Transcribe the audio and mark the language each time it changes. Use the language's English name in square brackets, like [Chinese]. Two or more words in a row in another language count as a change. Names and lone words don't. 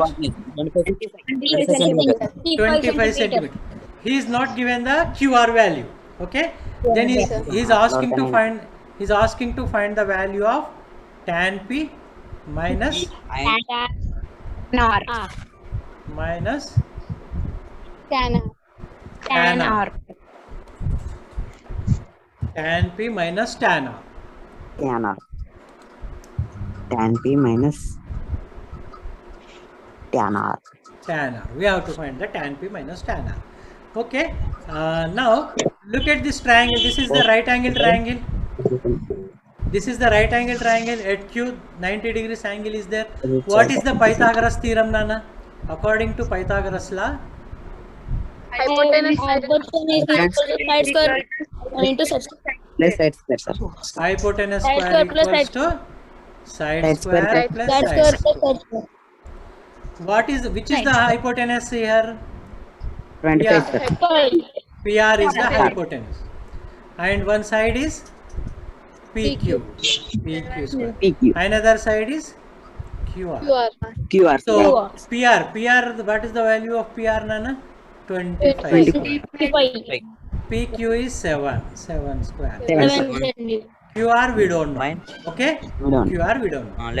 [English] 25 centimeters. 25 centimeter. He is not given the QR value. Okay. Then he is asking to find. He's asking to find the value of tan P minus And minus Tan tan R. Tan P minus tan R. tan R. Tan P minus tan R. Tan R. We have to find the tan P minus tan R. Okay. Now look at this triangle. This is the right angle triangle. This is the right angle triangle. At Q, 90 degrees angle is there. What is the Pythagoras theorem, Nana? According to Pythagoras law, hypotenuse Plus side square, sir. hypotenuse Side square square plus equals to side Side square square plus plus side square. What is, which is the hypotenuse here? 25, sir. PR is the hypotenuse. And one side is PQ. PQ square. PQ. Another side is QR. QR. So PR, what is the value of PR, Nana? 25 square. PQ is 7 square. 7 square. QR we don't know. Mine. Okay? We don't. QR we don't know.